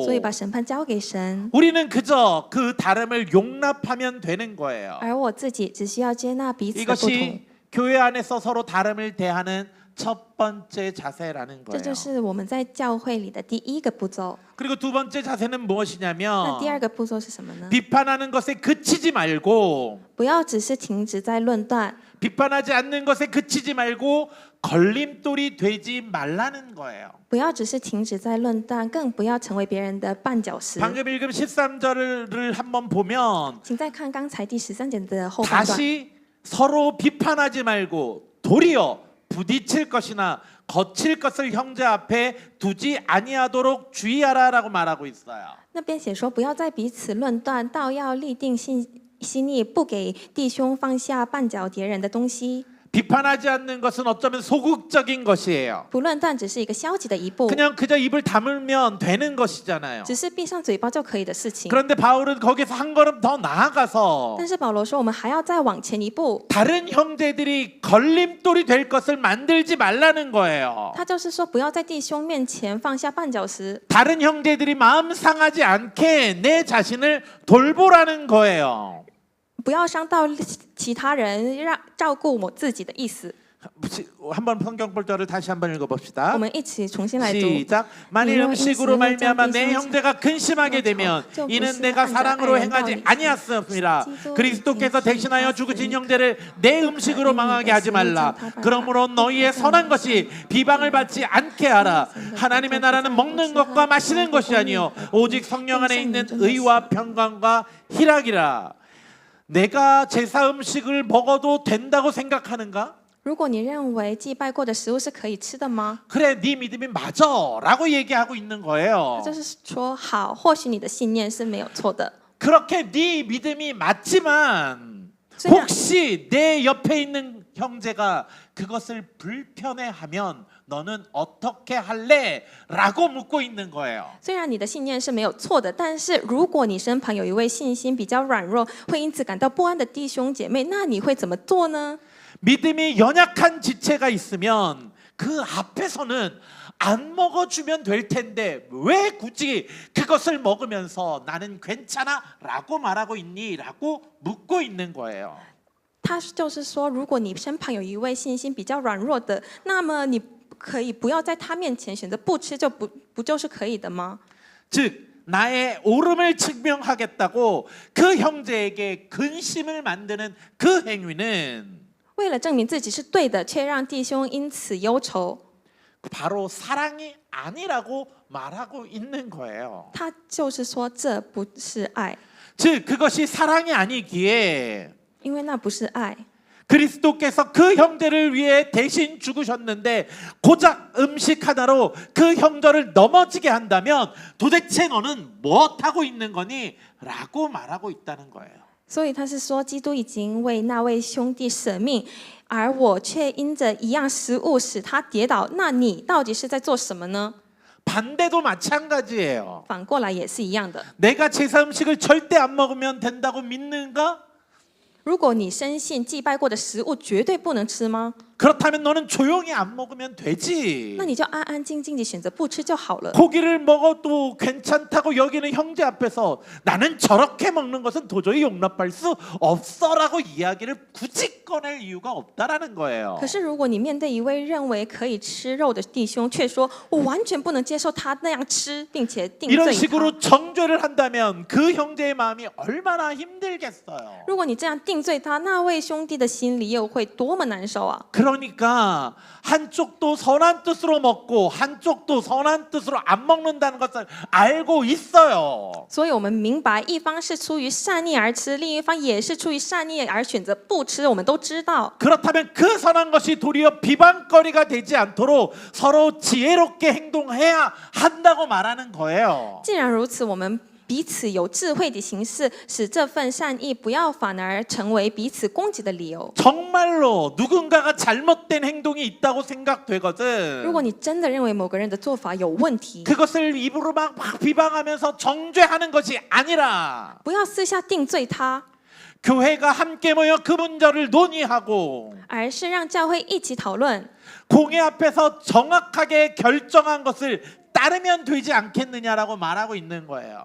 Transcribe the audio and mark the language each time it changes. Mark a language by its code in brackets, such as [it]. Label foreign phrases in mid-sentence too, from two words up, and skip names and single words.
[zh] 所以把审判交给神， [ko] 우리는 그저 그 다름을 용납하면 되는 거예요. [zh] 而我自己只需要接纳彼此的不同。 [ko] 이것이 교회 안에서 서로 다름을 대하는 첫 번째 자세라는 [zh] 这 [ko] 거예요. [zh] 就是我们在教会里的第一个步骤。 [ko] 그리고 두 번째 자세는 [zh] 那 [ko] 무엇이냐면 [zh] 第二个步骤是什么呢？ [ko] 비판하는 것에 그치지 말고 [zh] 不要只是停止在论断， [ko] 비판하지 않는 것에 그치지 말고 걸림돌이 되지 말라는 거예요. [zh] 不要只是停止在论断，更不要成为别人的绊脚石。 [ko] 방금 읽은 13절을 한번 보면 [zh] 请再看刚才第13节的后半段， [ko] 다시 서로 비판하지 말고 도리어 부딪힐 것이나 거칠 것을 형제 앞에 두지 아니하도록 주의하라라고 말하고 있어요. [zh] 那边写说，不要再彼此论断，倒要立定心意，不给弟兄放下绊脚跌人的东西。 [ko] 비판하지 않는 것은 어쩌면 소극적인 것이에요. [zh] 不论断只是一个消极的一步， [ko] 그저 입을 다물면 되는 것이잖아요. [zh] 只是闭上嘴巴就可以的事情。 [ko] 그런데 바울은 거기서 한 걸음 더 나아가서 [zh] 但是保罗说，我们还要再往前一步。 [ko] 다른 형제들이 걸림돌이 될 것을 만들지 말라는 거예요. [zh] 他就是说，不要在弟兄面前放下绊脚石， [ko] 다른 형제들이 마음 상하지 않게 내 자신을 돌보라는 거예요. [zh] 不要伤到其他人，让照顾我自己的意思。 [ko] 한번 성경 볼절을 다시 한번 읽어봅시다. [zh] 我们一起重新来读。 [ko] 시작. 만일 음식으로 말미암아 내 형제가 근심하게 되면 이는 내가 사랑으로 행하지 아니하였음이라. 그리스도께서 대신하여 죽으신 형제를 내 음식으로 망하게 하지 말라. 그러므로 너희의 선한 것이 비방을 받지 않게 하라. 하나님의 나라는 먹는 것과 마시는 것이 아니요 오직 성령 안에 있는 의와 평강과 희락이라. 내가 제사 음식을 먹어도 된다고 생각하는가? [zh] 如果你认为祭拜过的食物是可以吃的吗？ [ko] 그래, 네 믿음이 맞아라고 얘기하고 있는 거예요. [zh] 就是说，好，或许你的信念是没有错的。 [ko] 그렇게 네 믿음이 맞지만 [zh] 虽然 [ko] 혹시 내 옆에 있는 형제가 그것을 불편해하면 너는 어떻게 할래? 라고 묻고 있는 거예요. [zh] 虽然你的信念是没有错的，但是如果你身旁有一位信心比较软弱，会因此感到不安的弟兄姐妹，那你会怎么做呢？ [ko] 믿음이 연약한 지체가 있으면 그 앞에서는 안 먹어주면 될 텐데 왜 굳이 그것을 먹으면서 나는 괜찮아? 라고 말하고 있니? 라고 묻고 있는 거예요. [zh] 他就是说，如果你身旁有一位信心比较软弱的，那么你可以不要在他面前选择不吃，就不就是可以的吗？ [ko] 즉 나의 옳음을 증명하겠다고 그 형제에게 근심을 만드는 그 행위는 [zh] 为了证明自己是对的，却让弟兄因此忧愁， [ko] 바로 사랑이 아니라고 말하고 있는 거예요. [zh] 他就是说这不是爱， [ko] 즉 그것이 사랑이 아니기에 [zh] 因为那不是爱。 [ko] 그리스도께서 그 형제를 위해 대신 죽으셨는데 고작 음식 하나로 그 형제를 넘어지게 한다면 도대체 너는 무엇하고 있는 거니? 라고 말하고 있다는 거예요. [zh] 所以他是说，基督已经为那位兄弟舍命，而我却因着一样食物使他跌倒，那你到底是在做什么呢？ [ko] 반대도 마찬가지예요. [zh] 反过来也是一样的。 [ko] 내가 제사 음식을 절대 안 먹으면 된다고 믿는가? [zh] 如果你深信祭拜过的食物绝对不能吃吗？ [ko] 그렇다면 너는 조용히 안 먹으면 되지. [zh] 那你就安安静静地选择不吃就好了。 [ko] 고기를 먹어도 괜찮다고 여기는 형제 앞에서 나는 저렇게 먹는 것은 도저히 용납할 수 없어라고 이야기를 굳이 꺼낼 이유가 없다라는 거예요. [zh] 可是如果你面对一位认为可以吃肉的弟兄，却说我完全不能接受他那样吃，并且定 [ko] 이런 [zh] 罪他。 [ko] 식으로 정죄를 한다면 그 형제의 마음이 얼마나 힘들겠어요. [zh] 如果你这样定罪他，那位兄弟的心里又会多么难受啊！ [ko] 그러니까 한쪽도 선한 뜻으로 먹고 한쪽도 선한 뜻으로 안 먹는다는 것을 알고 있어요. [zh] 所以我们明白，一方是出于善意而吃，另一方也是出于善意而选择不吃。我们都知道， [ko] 그렇다면 그 선한 것이 도리어 비방거리가 되지 않도록 서로 지혜롭게 행동해야 한다고 말하는 거예요. [zh] 既然如此，我们彼此有智慧的行事，使这份善意不要反而成为彼此攻击的理由。 [ko] 정말로 누군가가 잘못된 행동이 있다고 [zh] 如 [ko] 생각되거든. [zh] 果你真的认为某个人的做法有问题， [ko] 그것을 입으로 막 비방하면서 정죄하는 것이 아니라 [zh] 不要私下定罪他， [ko] 교회가 함께 모여 그 문제를 논의하고 [zh] 而是让教会一起讨论， [ko] 공회 앞에서 정확하게 결정한 것을 따르면 되지 않겠느냐라고 말하고 있는 거예요.